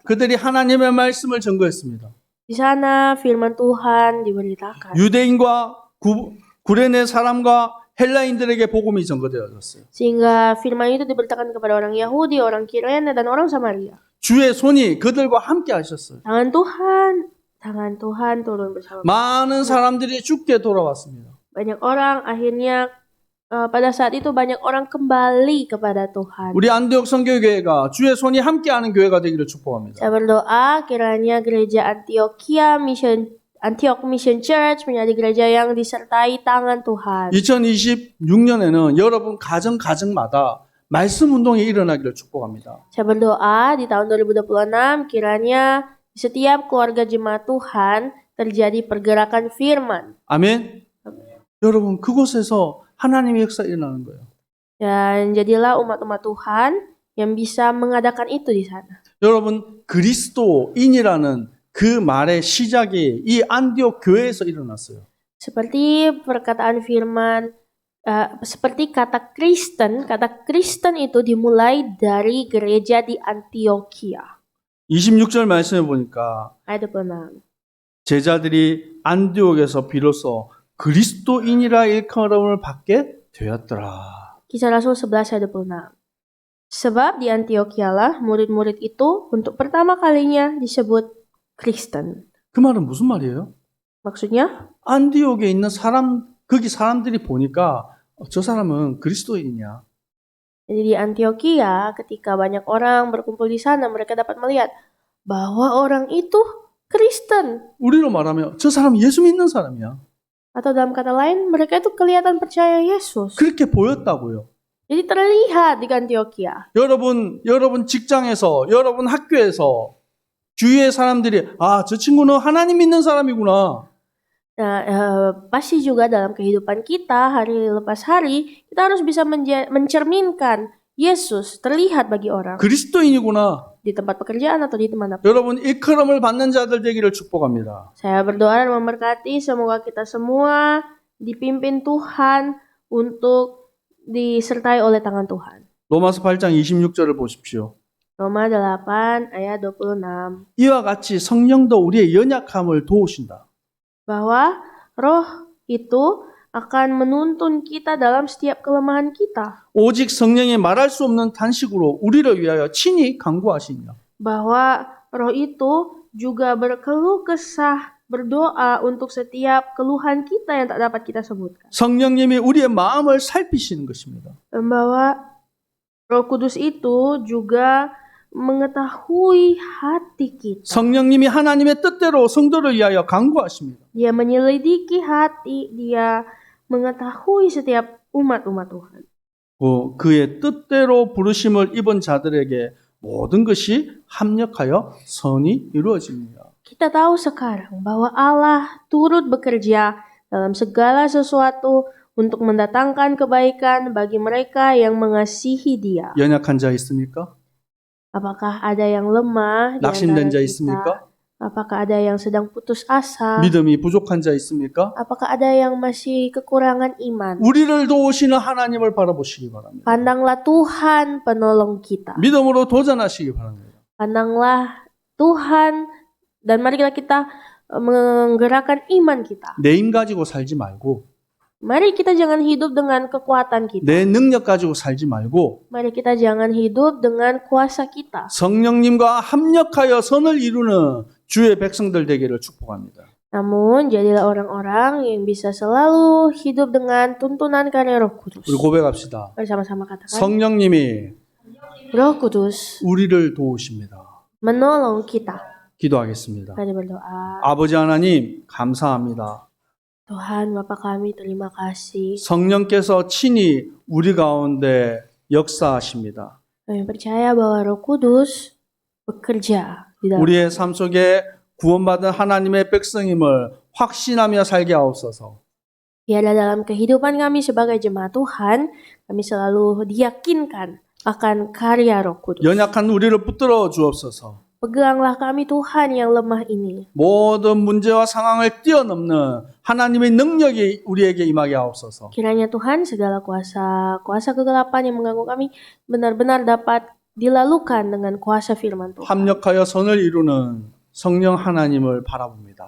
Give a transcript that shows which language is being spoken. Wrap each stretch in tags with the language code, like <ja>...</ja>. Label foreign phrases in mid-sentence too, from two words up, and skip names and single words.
<ko>그들이 하나님의 말씀을 전거했습니다.</ko> <id>Di sana firman Tuhan diberitakan.</id> <ko>유대인과 구레네 사람과 헬라인들에게 복음이 전거되어졌어요.</ko> <id>Sehingga firman itu diberitakan kepada orang Yahudi, orang Kirene, dan orang Samaria.</id> <ko>주의 손이 그들과 함께 하셨어요.</ko> <id>Tangan Tuhan turun bersama.</id> <ko>많은 사람들이 죽게 돌아왔습니다.</ko> <id>Banyak orang akhirnya pada saat itu banyak orang kembali kepada Tuhan.</id> <ko>우리 안디옥 선교교회가 주의 손이 함께하는 교회가 되기를 축복합니다.</ko> <id>Saya berdoa kiranya gereja Antioch Mission Church menjadi gereja yang disertai tangan Tuhan.</id> <ko>2026년에는 여러분 가정마다 말씀 운동이 일어나기를 축복합니다.</ko> <id>Saya berdoa di tahun 2026 kiranya di setiap keluarga jemaat Tuhan terjadi pergerakan firman.</id> <ko>아멘. 여러분 그곳에서 하나님의 역사 일어나는 거예요.</ko> <id>Dan jadilah umat-umat Tuhan yang bisa mengadakan itu di sana.</id> <ko>여러분 그리스도인이라는 그 말의 시작이 이 안디옥 교회에서 일어났어요.</ko> <id>Seperti perkataan firman, seperti kata Kristen itu dimulai dari gereja di Antioquia.</id> <ko>26절 말씀해 보니까</ko> <id>Ayat 26.</id> <ko>제자들이 안디옥에서 비로소 그리스도인이라 일컬음을 받게 되었더라.</ko> <id>Kisah Rasul 11 ayat 26. Sebab di Antioquialah murid-murid itu untuk pertama kalinya disebut Kristen.</id> <ko>그 말은 무슨 말이에요?</ko> <id>Maksudnya,</id> <ko>안디옥에 있는 거기 사람들이 보니까 저 사람은 그리스도인이야.</ko> <id>jadi di Antioquia ketika banyak orang berkumpul di sana mereka dapat melihat bahwa orang itu Kristen.</id> <ko>우리로 말하면 저 사람 예수 믿는 사람이야.</ko> <id>Atau dalam kata lain mereka itu kelihatan percaya Yesus.</id> <ko>그렇게 보였다고요.</ko> <id>Jadi terlihat di Antioquia.</id> <ko>여러분 직장에서, 여러분 학교에서 주위의 사람들이 저 친구는 하나님 믿는 사람이구나.</ko> <id>Pasti juga dalam kehidupan kita hari lepas hari kita harus bisa mencerminkan Yesus terlihat bagi orang.</id> <ko>그리스도인이구나.</ko> <id>Di tempat pekerjaan atau di dimanapun.</id> <ko>여러분 일컬음을 받는 자들 되기를 축복합니다.</ko> <id>Saya berdoa dan memberkati semoga kita semua dipimpin Tuhan untuk disertai oleh tangan Tuhan.</id> <ko>로마서 8장 26절을 보십시오.</ko> <id>Roma 8 ayat 26.</id> <ko>이와 같이 성령도 우리의 연약함을 도우신다.</ko> <id>Bahwa roh itu akan menuntun kita dalam setiap kelemahan kita.</id> <ko>오직 성령이 말할 수 없는 탄식으로 우리를 위하여 친히 간구하시니라.</ko> <id>Bahwa roh itu juga berkeluh kesah, berdoa untuk setiap keluhan kita yang tak dapat kita sebutkan.</id> <ko>성령님이 우리의 마음을 살피시는 것입니다.</ko> <id>Dan bahwa Roh Kudus itu juga mengetahui hati kita.</id> <ko>성령님이 하나님의 뜻대로 성도를 위하여 간구하십니다.</ko> <id>Dia menyelidiki hati, dia mengetahui setiap umat-umat Tuhan.</id> <ko>그의 뜻대로 부르심을 입은 자들에게 모든 것이 합력하여 선이 이루어집니다.</ko> <id>Kita tahu sekarang bahwa Allah turut bekerja dalam segala sesuatu untuk mendatangkan kebaikan bagi mereka yang mengasihi Dia.</id> <ko>연약한 자 있습니까?</ko> <id>Apakah ada yang lemah di</id> <ko>낙심된</ko> <id>antara</id> <ko>자</ko> <id>kita?</id> <ko>있습니까?</ko> <id>Apakah ada yang sedang putus asa?</id> <ko>믿음이 부족한 자 있습니까?</ko> <id>Apakah ada yang masih kekurangan iman?</id> <ko>우리를 도우시는 하나님을 바라보시기 바랍니다.</ko> <id>Pandanglah Tuhan penolong kita.</id> <ko>믿음으로 도전하시기 바랍니다.</ko> <id>Pandanglah Tuhan dan marilah kita menggerakkan iman kita.</id> <ko>내 힘 가지고 살지 말고</ko> <id>Mari kita jangan hidup dengan kekuatan kita.</id> <ko>내 능력 가지고 살지 말고</ko> <id>Mari kita jangan hidup dengan kuasa kita.</id> <ko>성령님과 합력하여 선을 이루는 주의 백성들 되기를 축복합니다.</ko> <id>Namun, jadilah orang-orang yang bisa selalu hidup dengan tuntunan karya Roh Kudus.</id> <ko>우리 고백합시다.</ko> <id>Bersama-sama katakan,</id> <ko>성령님이</ko> <id>Roh Kudus</id> <ko>우리를 도우십니다.</ko> <id>menolong kita.</id> <ko>기도하겠습니다.</ko> <id>Mari berdoa.</id> <ko>아버지 하나님 감사합니다.</ko> <id>Tuhan, Bapa kami, terima kasih.</id> <ko>성령께서 친히 우리 가운데 역사하십니다.</ko> <id>Kami percaya bahwa Roh Kudus bekerja di dalam</id> <ko>우리의 삶 속에 구원받은 하나님의 백성임을 확신하며 살게 하옵소서.</ko> <id>biarlah dalam kehidupan kami sebagai jemaat Tuhan, kami selalu diyakinkan akan karya Roh Kudus.</id> <ko>연약한 우리를 붙들어 주옵소서.</ko> <id>Peganglah kami Tuhan yang lemah ini.</id> <ko>모든 문제와 상황을 뛰어넘는 하나님의 능력이 우리에게 임하게 하옵소서.</ko> <id>Kiranya Tuhan segala kuasa kegelapan yang mengganggu kami benar-benar dapat dilalukan dengan kuasa firman Tuhan.</id> <ko>합력하여 선을 이루는 성령 하나님을 바라봅니다.</ko>